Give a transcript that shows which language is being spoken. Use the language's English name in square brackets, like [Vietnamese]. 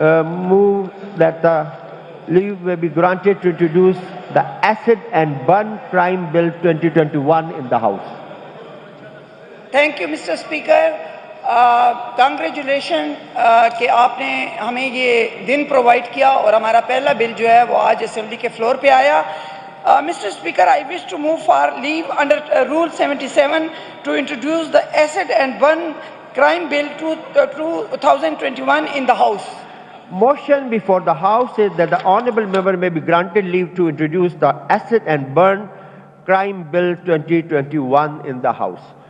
[English] move that the leave may be granted to introduce the Acid and Burn Crime Bill 2021 in the House. Thank you, Mr. Speaker. [Urdu] Congratulations کہ آپ نے ہمیں یہ دن provide کیا اور ہمارا پہلا بل جو ہے وہ آج اسمبلی کے فلور پہ آیا. [English] Mr. Speaker, I wish to move for leave under Rule 77 to introduce the Acid and Burn Crime Bill 2021 in the House. Motion before the House is that the honourable member may be granted leave to introduce the Acid and Burn Crime Bill 2021 in the House.